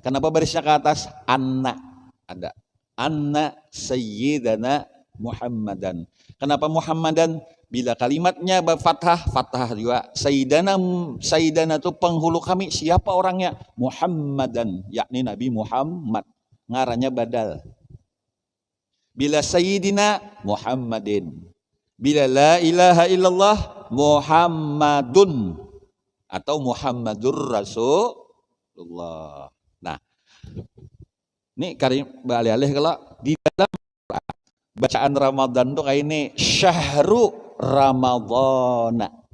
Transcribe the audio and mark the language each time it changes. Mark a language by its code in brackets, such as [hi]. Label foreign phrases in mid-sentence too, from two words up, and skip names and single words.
[id] Kenapa barisnya ke atas? Anna ada. [ar] أن سيدنا محمدا. [id] Kenapa Muhammadan? Bila kalimatnya fathah juga. Sayyidana itu penghulu kami. Siapa orangnya? Muhammadan, yakni Nabi Muhammad. [bjn] Ngarannya badal. [ar] Bila سيدنا محمد. Bila لا إله إلا الله محمد atau محمد رسول الله. [id] Nah, ini karim alih-alih kalau di dalam bacaan Ramadan tuh kayak ini [ar] شهر رمضان.